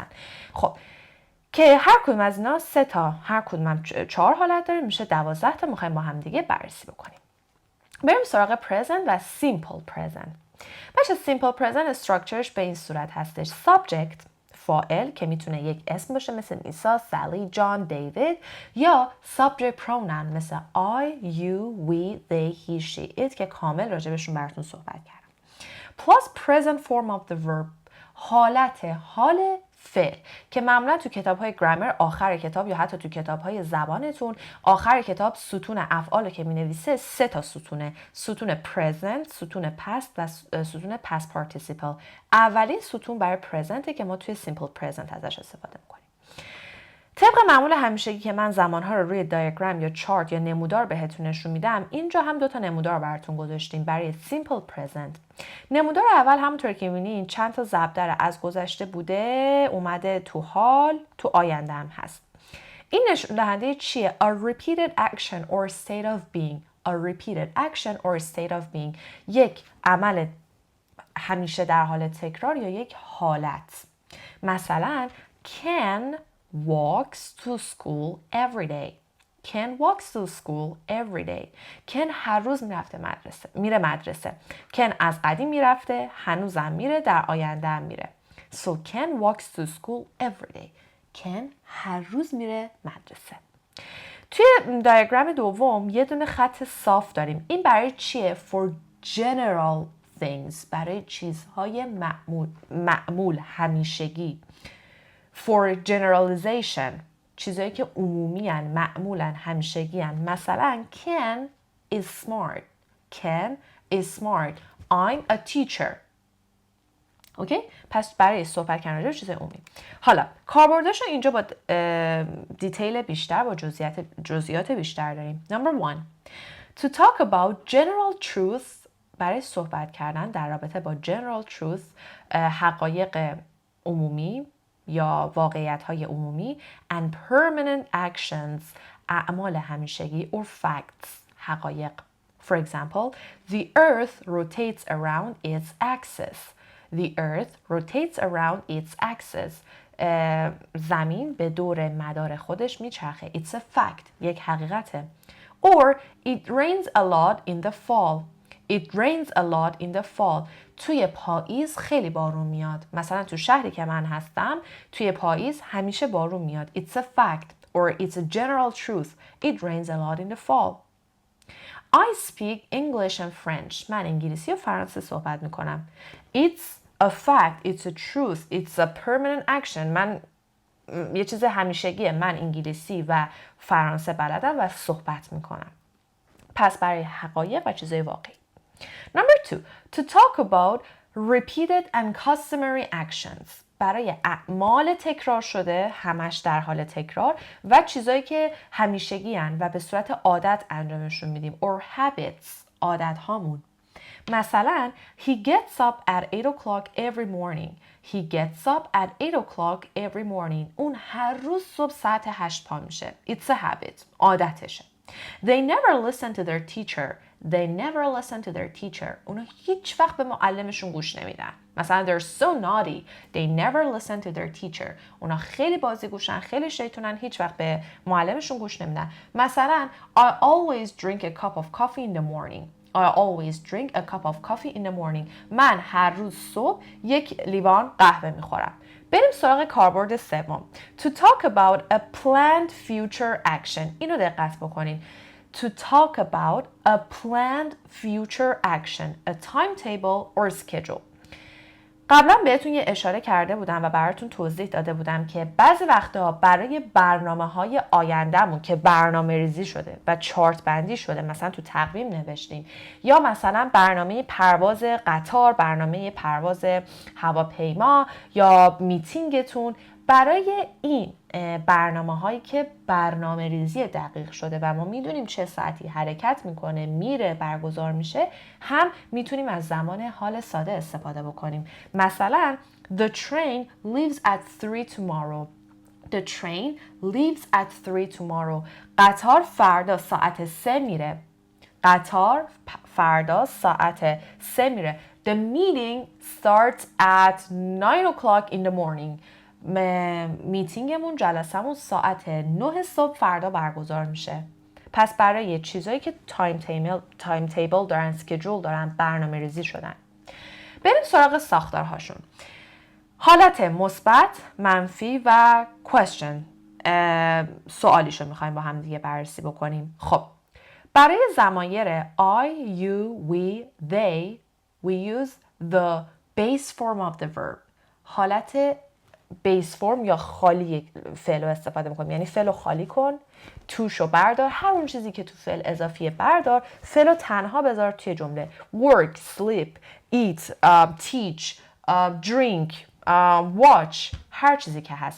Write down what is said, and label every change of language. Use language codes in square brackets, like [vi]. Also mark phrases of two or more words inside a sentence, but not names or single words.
[fa] خب که هر کدوم از اینا 3 تا، هر کدوم هم 4 حالت داره، میشه 12 تا. میخوایم با هم دیگه بررسی بکنیم. بریم سراغ present و [en] simple present. [fa] بچه [en] simple present [fa] استراکچرش به این صورت هستش: subject فاعل که میتونه یک اسم باشه مثل میسا، سالی، جان، دیوید، یا [en] subject pronoun [fa] مثل [en] I, you, we, they, he, she, it [fa] که کامل راجبشون براتون صحبت کردم. [en] plus present form of the verb [fa] حالت حال فعل که معمولا تو کتاب‌های گرامر آخر کتاب یا حتی تو کتاب‌های زبانتون آخر کتاب ستون افعال که می‌نویسه 3 تا ستونه: ستون present، ستون past و ستون [en] past participle. [fa] اولین ستون برای present که ما توی [en] simple present [fa] ازش استفاده می‌کنیم. طبق معمول همیشگی که من زمانها رو روی دیاگرام یا چارت یا نمودار بهتون نشون میدم، اینجا هم 2 تا نمودار براتون گذاشتیم برای [en] simple present. [fa] نمودار اول همونطور که می‌بینین چند تا ضرب در از گذشته بوده اومده تو حال، تو آینده هم هست. این نشون دهنده چیه؟ [en] A repeated action or state of being. A repeated action or state of being. [fa] یک عمل همیشه در حال تکرار یا یک حالت. [en] مثلا Ken walks to school every day. Ken walks to school every day. [fa] Ken هر روز میره مدرسه. Ken از قدیم میرفته، هنوزم میره، در آینده هم میره. [en] So Ken walks to school every day. [fa] Ken هر روز میره مدرسه. توی دیاگرام دوم یه دونه خط صاف داریم. این برای چیه؟ [en] For general things. [fa] برای چیزهای معمول همیشگی. [en] For generalization. [fa] چیزایی که عمومی هن، معمولا همیشگی هن. [en] مثلا Ken is smart. Ken is smart. I'm a teacher. [fa] اوکی؟ پس برای صحبت کردن راجع به چیزای عمومی. حالا کاربردش رو اینجا با دیتیل بیشتر، با جزئیات بیشتر داریم. [en] Number 1. To talk about general truths، [fa] برای صحبت کردن در رابطه با [en] general truths، [fa] حقایق عمومی یا واقعیت‌های عمومی، [en] and permanent actions، [fa] اعمال همیشگی، [en] or facts، حقایق. For example, the earth rotates around its axis. The earth rotates around its axis. [fa] زمین به دور مدار خودش میچرخه. [en] It's a fact. [fa] یک حقیقته. [en] Or it rains a lot in the fall. It rains a lot in the fall. [fa] توی پاییز خیلی بارون میاد. مثلا تو شهری که من هستم توی پاییز همیشه بارون میاد. [en] It's a fact or it's a general truth. It rains a lot in the fall. I speak English and French. [fa] من انگلیسی و فرانسه صحبت میکنم. [en] It's a fact. It's a truth. It's a permanent action. [fa] من یه چیز همیشگیه. من انگلیسی و فرانسه بلدم و صحبت میکنم. پس برای حقایق و چیزای واقعی. [en] Number 2. To talk about repeated and customary actions. [fa] برای اعمال تکرار شده، همش در حال تکرار، و چیزایی که همیشگی هن و به صورت عادت انجامشون میدیم. [en] Or habits، [fa] عادت هامون. مثلا [en] he gets up at 8 o'clock every morning. He gets up at 8 o'clock every morning. [fa] اون هر روز صبح ساعت 8 پا میشه. [en] It's a habit. عادتشه. They never listen to their teacher. They never listen to their teacher. [fa] اونا هیچ وقت به معلمشون گوش نمیدن. [en] مثلا they're so naughty. They never listen to their teacher. [fa] اونا خیلی بازیگوشن، خیلی شیطونن، هیچ وقت به معلمشون گوش نمیدن. [en] مثلا I always drink a cup of coffee in the morning. I always drink a cup of coffee in the morning. [fa] من هر روز صبح یک لیوان قهوه میخورم. بریم سراغ کاربرد سوم. [en] To talk about a planned future action. [fa] اینو دقت بکنین. [en] To talk about a planned future action, a timetable or schedule. [fa] قبلا بهتون یه اشاره کرده بودم و براتون توضیح داده بودم که بعضی وقتا برای برنامه‌های آیندهمون که برنامه ریزی شده و چارت بندی شده، مثلا تو تقویم نوشتیم، یا مثلا برنامه پرواز قطار، برنامه پرواز هواپیما یا میتینگتون، برای این برنامه هایی که برنامه ریزی دقیق شده و ما میدونیم چه ساعتی حرکت میکنه، میره، برگزار میشه، هم میتونیم از زمان حال ساده استفاده بکنیم. [en] مثلا The train leaves at 3 tomorrow. The train leaves at 3 tomorrow. [fa] قطار فردا ساعت 3 میره. قطار فردا ساعت 3 میره. [en] The meeting starts at 9 o'clock in the morning. [fa] میتینگمون، جلسمون ساعت 9 صبح فردا برگزار میشه. پس برای چیزایی که [en] time table [fa] دارن، اسکیجول دارن، برنامه ریزی شدن. بریم سراغ ساختارهاشون. حالت مثبت، منفی و question، سوالیشو میخوایم با هم دیگه بررسی بکنیم. خب برای ضمایر [en] I, you, we, they we use the base form of the verb. [fa] حالت [en] base form [fa] یا خالی فعل رو استفاده میکنیم. یعنی فعل رو خالی کن، توشو بردار، هر اون چیزی که تو فعل اضافیه بردار، فعل رو تنها بذار توی جمله. [en] Work, sleep, eat, teach, drink, watch، [fa] هر چیزی که هست.